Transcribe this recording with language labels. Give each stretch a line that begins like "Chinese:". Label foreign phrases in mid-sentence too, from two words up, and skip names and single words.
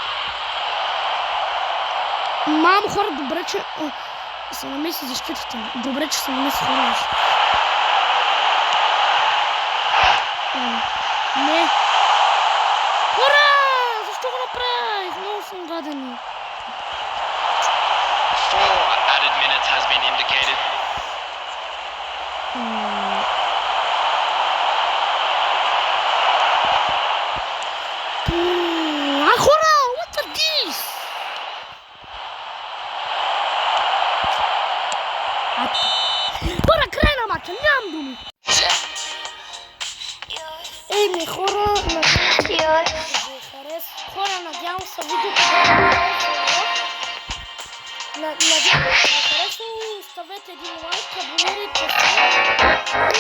Bulgarian: Мамо, хора, добре, че се намеси защитата. Добре, че се намеси хора. Не. Хора! Защо го направих? Много съм гаден.
English: 4 added minutes has been indicated.
Bulgarian: Хора!
English: What are these?
Bulgarian: Хора, край на матча, нямам думи. Еми, хора, надявам се видеото да ви хареса и оставете един лайк, абонирайте се.